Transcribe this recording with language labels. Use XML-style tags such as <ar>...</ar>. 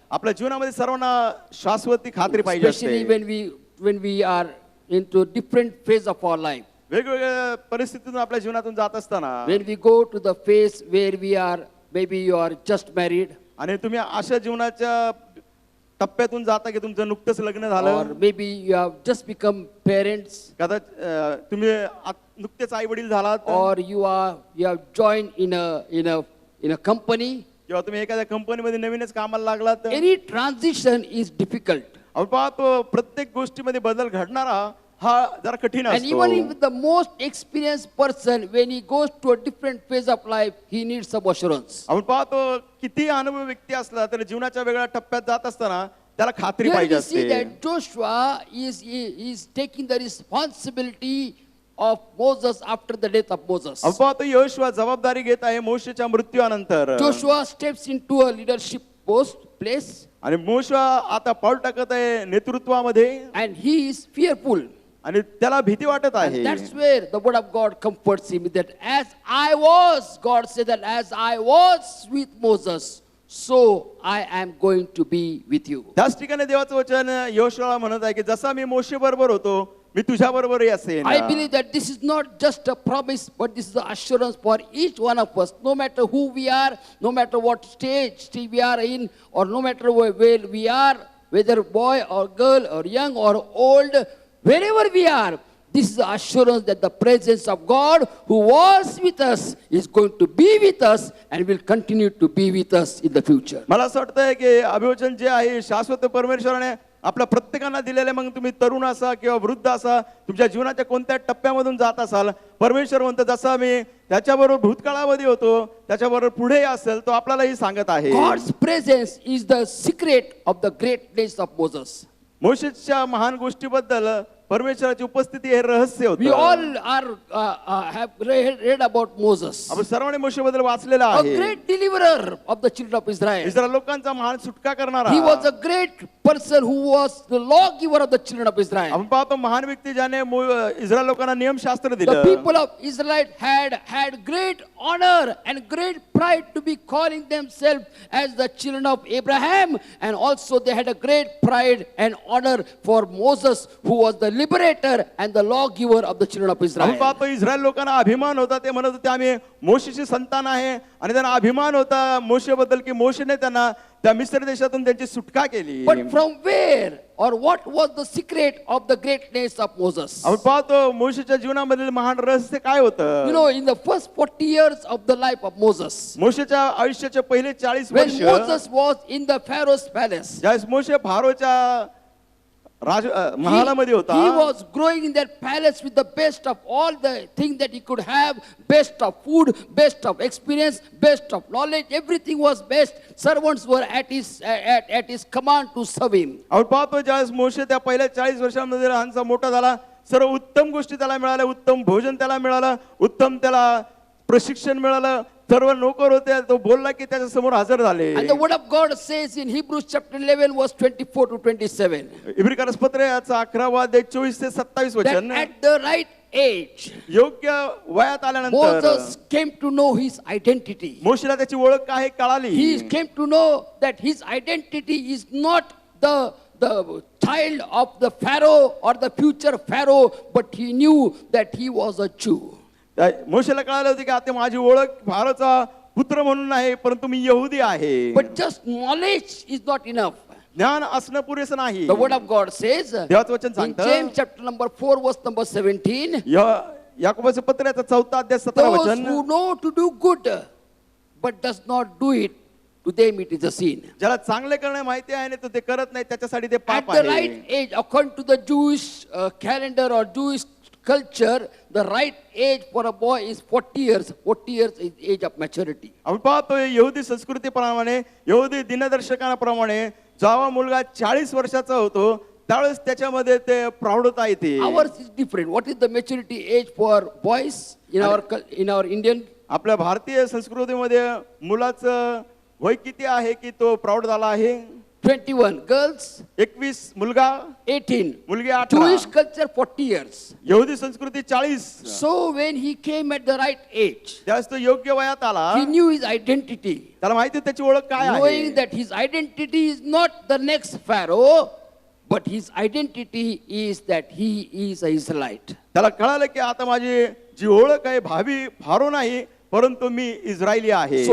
<mr>आपल्या जीवनामध्ये सर्वांना शाश्वती खात्री पाहिजे</mr> <en>especially</en> <mr>असते.</mr> <en>when we are into different phase of our life.</en> <mr>वेगवेगळ्या परिस्थितीतून आपल्या जीवनातून जात असताना</mr> <en>When we go to the phase where we are, maybe you are just married,</en> <mr>आणि तुम्ही अशा जीवनाच्या टप्प्यातून जाता की तुमचं नुकतंच लग्न</mr> <en>or</en> <mr>झालं,</mr> <en>maybe you have just become parents,</en> <mr>कदाचित तुम्ही नुकतेच आई वडील झालात,</mr> <en>or you have joined in a company.</en> <mr>किंवा तुम्ही एखाद्या कंपनीमध्ये नवीनच कामाला लागलात.</mr> <en>Any transition is difficult.</en> <mr>आपण पाहतो प्रत्येक गोष्टीमध्ये बदल घडणारा हा जरा कठीण</mr> <en>And</en> <mr>असतो.</mr> <en>even if the most experienced person, when he goes to a different phase of life, he needs some assurance.</en> <mr>आपण पाहतो किती अनुभवी व्यक्ती असला तरी जीवनाच्या वेगळ्या टप्प्यात जात असताना त्याला खात्री</mr> <en>Here</en> <mr>पाहिजे</mr> <en>we see</en> <mr>असते.</mr> <en>that Joshua is taking the responsibility of Moses after the death of Moses.</en> <mr>आपण पाहतो यहोशुआ जबाबदारी घेत आहे मोशेच्या मृत्यूनंतर.</mr> <en>Joshua steps into a leadership place</en> <mr>आणि मोशा आता पाऊल टाकत आहे नेतृत्वामध्ये</mr> <en>and he is fearful.</en> <mr>आणि त्याला भीती वाटत</mr> <en>And</en> <mr>आहे.</mr> <en>that's where the word of God comforts him that as I was, God said that as I was with Moses, so I am going to be with you.</en> <mr>त्याच ठिकाणी देवाचं वचन यहोशुआला म्हणत आहे की जसा मी मोशे बरोबर होतो मी तुझ्या बरोबर असेन.</mr> <en>I believe that this is not just a promise, but this is the assurance for each one of us. No matter who we are, no matter what stage we are in, or no matter where we are, whether boy or girl or young or old, wherever we are, this is the assurance that the presence of God who was with us is going to be with us and will continue to be with us in the future.</en> <mr>मला असं वाटतंय की अभिवचन जे आहे शाश्वत परमेश्वराने आपल्या प्रत्येकांना दिलेले, मग तुम्ही तरुण असा किंवा वृद्ध असा, तुमच्या जीवनाच्या कोणत्या टप्प्यामधून जात असाल, परमेश्वर म्हणतो जसा मी त्याच्याबरोबर भूतकाळामध्ये होतो त्याच्याबरोबर पुढे असेल तो आपल्यालाही सांगत आहे.</mr> <en>God's presence is the secret of the greatness of Moses.</en> <mr>मोशेसच्या महान गोष्टीबद्दल परमेश्वराची उपस्थिती हे रहस्य</mr> <en>We</en> <mr>होतं.</mr> <en>all have read about Moses,</en> <mr>आपण सर्वांनी मोशेबद्दल वाचलेलं</mr> <en>a</en> <mr>आहे.</mr> <en>great deliverer of the children of Israel.</en> <mr>Israel लोकांचा महान सुटका करणारा.</mr> <en>He was a great person who was the lawgiver of the children of Israel.</en> <mr>आपण पाहतो महान व्यक्ती ज्याने इस्रायल लोकांना नियमशास्त्र</mr> <en>The</en> <mr>दिलं.</mr> <en>people of Israel had great honor and great pride to be calling themselves as the children of Abraham, and also they had a great pride and honor for Moses, who was the liberator and the lawgiver of the children of</en> <mr>आपण</mr> <en>Israel.</en> <mr>पाहतो Israel लोकांना अभिमान होता, ते म्हणत होते आम्ही मोशेची संतान आहे, आणि त्यांना अभिमान होता मोशेबद्दल की मोशेने त्यांना त्या मिस्र देशातून त्यांची सुटका केली.</mr> <en>But from where or what was the secret of the greatness of Moses?</en> <mr>आपण पाहतो मोशेच्या जीवनामधील महान रहस्य काय होतं.</mr> <en>You know, in the first 40 years of the life of Moses,</en> <mr>मोशेच्या आयुष्याचे पहिले 40</mr> <en>when</en> <mr>वर्ष</mr> <en>Moses was in the Pharaoh's palace,</en> <mr>ज्यावेळेस मोशे फारोच्या महालामध्ये होता,</mr> <en>he was growing in that palace with the best of all the things that he could have, best of food, best of experience, best of knowledge, everything was best. Servants were at his command to serve him.</en> <mr>आपण पाहतो ज्यावेळेस मोशे त्या पहिल्या 40 वर्षांमध्ये लहानसा मोठा झाला, सर्व उत्तम गोष्टी त्याला मिळाल्या, उत्तम भोजन त्याला मिळालं, उत्तम त्याला प्रशिक्षण मिळालं, सर्व नोकर होते, तो बोलला की त्याच्या समोर हजर झाले.</mr> <en>And the word of God says in Hebrews chapter 11 verse 24 to 27</en> <mr>इब्री कारसपत्र याचा 11वा अध्याय 24 ते 27</mr> <en>that</en> <mr>वचन.</mr> <en>at the right age</en> <mr>योग्य वयात आल्यानंतर</mr> <en>Moses came to know his identity.</en> <mr>मोशेला त्याची ओळख काय कळाली.</mr> <en>He came to know that his identity is not the child of the Pharaoh or the future Pharaoh, but he knew that he was a Jew.</en> <mr>मोशेला कळालं होतं की आता माझी ओळख फारोचा पुत्र म्हणून नाही, परंतु मी यहुदी आहे.</mr> <en>But just knowledge is not enough.</en> <mr>ज्ञान असणं पुरेसं नाही.</mr> <en>The word of God says</en> <mr>देवाचं वचन</mr> <en>in</en> <mr>सांगतं,</mr> <en>James chapter number 4 verse number 17,</en> <mr>याकोबाचे पत्र याचा 4 अध्याय 17</mr> <en>those</en> <mr>वचन.</mr> <en>who know to do good but does not do it, to them it is a sin.</en> <mr>ज्याला चांगले करणे माहिती आहे आणि तो ते करत नाही त्याच्यासाठी ते</mr> <en>At</en> <mr>पाप</mr> <en>the</en> <mr>आहे.</mr> <en>right age, according to the Jewish calendar or Jewish culture, the right age for a boy is 40 years. 40 years is age of maturity.</en> <mr>आपण पाहतो यहुदी संस्कृतीप्रमाणे, यहुदी दिनदर्शकांप्रमाणे जेव्हा मुलगा 40 वर्षाचा होतो त्यावेळेस त्याच्यामध्ये ते प्रौढता येते.</mr> <en>Ours is different. What is the maturity age for boys in our Indian?</en> <mr>आपल्या भारतीय संस्कृतीमध्ये मुलाचं वय किती आहे की तो प्रौढ झाला आहे?</mr> <en>21. Girls</en> <mr>21, मुलगा</mr> <en>18.</en> <mr>मुलगी 18.</mr> <en>Jewish culture 40 years.</en> <mr>यहुदी संस्कृती 40.</mr> <en>So when he came at the right age,</en> <mr>त्यावेळेस तो योग्य वयात आला,</mr> <en>he knew his identity.</en> <mr>त्याला माहिती त्याची ओळख काय आहे.</mr> <en>Knowing that his identity is not the next Pharaoh, but his identity is that he is an Israelite.</en> <mr>त्याला कळालं की आता माझी जी ओळख आहे भावी फारो नाही, परंतु मी इस्रायली आहे.</mr>